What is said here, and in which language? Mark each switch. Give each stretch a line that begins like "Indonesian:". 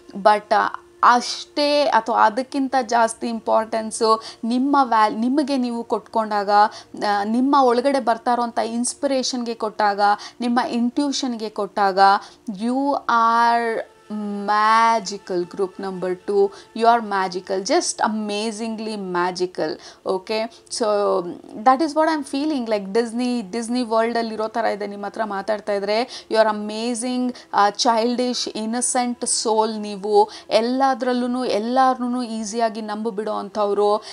Kannada: But ಅಷ್ಟೇ ಅಥವಾ ಅದಕ್ಕಿಂತ ಜಾಸ್ತಿ ಇಂಪಾರ್ಟೆನ್ಸು ನಿಮಗೆ ನೀವು ಕೊಟ್ಕೊಂಡಾಗ, ನಿಮ್ಮ ಒಳಗಡೆ ಬರ್ತಾ ಇರೋಂಥ ಇನ್ಸ್ಪಿರೇಷನ್ಗೆ ಕೊಟ್ಟಾಗ, ನಿಮ್ಮ ಇಂಟ್ಯೂಷನ್ಗೆ ಕೊಟ್ಟಾಗ,
English: You are magical. Group number 2, you are magical, just amazingly magical. Okay, so that is what I'm feeling like.
Kannada: Disney world ಅಲ್ಲಿ ಇರೋ ಥರ ಇದೆ ನಿಮ್ಮ ಹತ್ರ ಮಾತಾಡ್ತಾ ಇದ್ರೆ.
English: You are amazing, childish, innocent soul.
Kannada: ನೀವು ಎಲ್ಲಾದ್ರೂ ಈಸಿಯಾಗಿ ನಂಬಿಬಿಡೋ ಅಂಥವ್ರು.